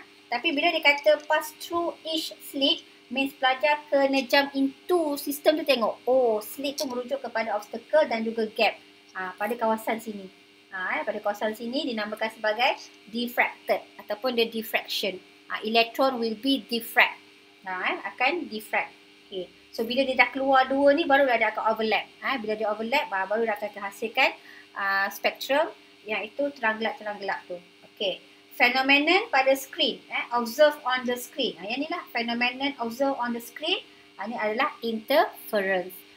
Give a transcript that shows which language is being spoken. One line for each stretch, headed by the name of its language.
Malay: Tapi bila dia kata
English: pass through each slit, means
Malay: pelajar kena
English: jump into
Malay: sistem tu, tengok. Oh, slit tu merujuk kepada obstacle dan juga gap. Pada kawasan sini. Pada kawasan sini dinamakan sebagai diffracted ataupun
English: the diffraction. Electron will be diffract.
Malay: Akan diffract. Okay. So bila dia dah keluar dua ni, baru dia akan overlap. Bila dia overlap, baru dia akan terhasilkan spektrum yang itu terang gelap tu. Okay.
English: Phenomenon
Malay: pada
English: screen, observe on the screen.
Malay: Yang ni lah
English: phenomenon observe on the screen.
Malay: Ini adalah interference.